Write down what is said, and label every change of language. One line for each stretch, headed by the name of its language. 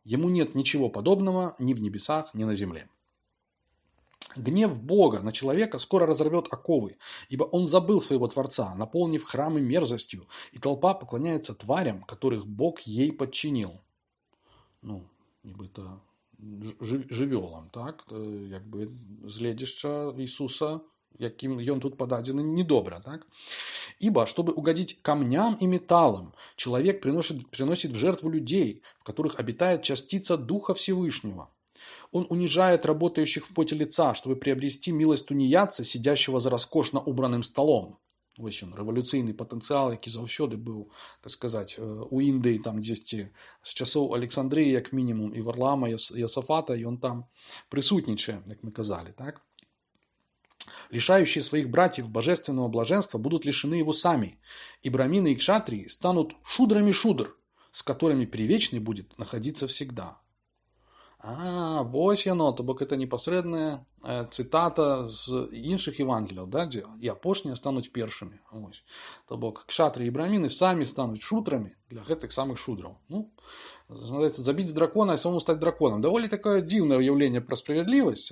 Russian: Ему нет ничего подобного ни в небесах, ни на земле. Гнев Бога на человека скоро разорвет оковы, ибо он забыл своего Творца, наполнив храмы мерзостью, и толпа поклоняется тварям, которых Бог ей подчинил.
Belarusian: Нібито жывёлам, так? Згледзішча Ісуса, яким ён тут подадзены, недобра, так?
Russian: Ибо, чтобы угодить камням и металлам, человек приносит в жертву людей, в которых обитает частица Духа Всевышнего. Он унижает работающих в поте лица, чтобы приобрести милость тунеядца, сидящего за роскошно убранным столом.
Belarusian: Вось ён, рэвалюцыйны патэнцыял, які заўсёды быў, так сказаць, у Індыі, там дзесьці з часоў Александрыі, як мінімум, і Варлама, Йосафата, ён там прысутнічае, як мы казалі, так?
Russian: Лишающие своих братьев божественного блаженства будут лишены его сами, и брамины и кшатрии станут шудрами шудр, с которыми привечный будет находиться всегда.
Belarusian: Вось яно, то бок это непасрэдная цытата з іншых Евангелияў, да, дзе і апошнія стануць першымі. Вось. То бок кшатры і браміны самі стануць шутрамі для гэтых самых шудраў. Забіць дракона і самому стаць драконом. Даволі такое дзіўнае ўяўленне пра справядлівасць.